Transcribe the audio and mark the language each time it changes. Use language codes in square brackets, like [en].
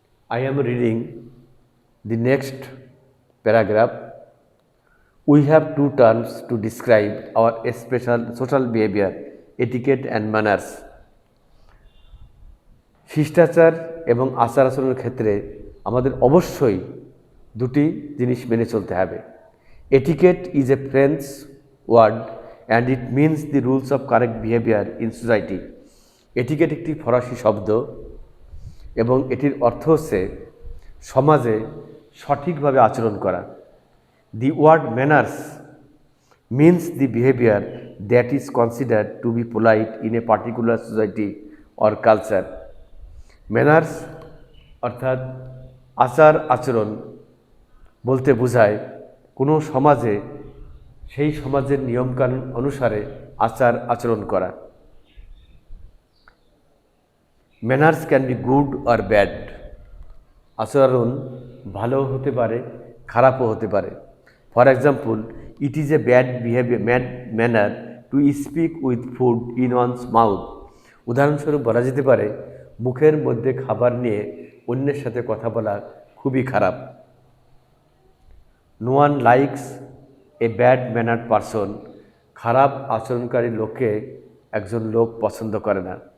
[en] I am reading the next paragraph. We have two terms to describe our special social behavior: etiquette and manners. [bn] শিষ্টাচার এবং আচার আচরণের ক্ষেত্রে আমাদের অবশ্যই দুটি জিনিস মেনে চলতে হবে। [en] Etiquette is a French word and it means the rules of correct behaviour in society. [bn] Etiquette একটি ফরাসি শব্দ এবং এটির অর্থ হচ্ছে সমাজে সঠিকভাবে আচরণ করা। [en] The word manners means the behavior that is considered to be polite in a particular society or culture. [bn] Manners অর্থাৎ আচার আচরণ বলতে বোঝায় কোনো সমাজে সেই সমাজের নিয়মকানুন অনুসারে আচার আচরণ করা। [en] Manners can be good or bad. [bn] আচরণ ভালো হতে পারে, খারাপও হতে পারে। [en] For example, it is a bad manner to speak with food in one's mouth. [bn] উদাহরণস্বরূপ বলা যেতে পারে মুখের মধ্যে খাবার নিয়ে অন্যের সাথে কথা বলা খুবই খারাপ। [en] No one likes a bad mannered person. [bn] খারাপ আচরণকারী লোককে একজন লোক পছন্দ করে না।